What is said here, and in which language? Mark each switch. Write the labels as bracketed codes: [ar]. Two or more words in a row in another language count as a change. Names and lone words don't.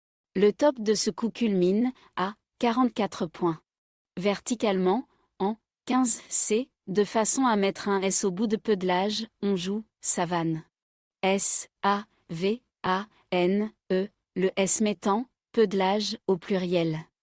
[fr] Le top de ce coup culmine à 44 points. Verticalement, en 15C, de façon à mettre un S au bout de Peudelage, on joue savane. S-A-V-A-N-E, le S mettant Peudelage au pluriel.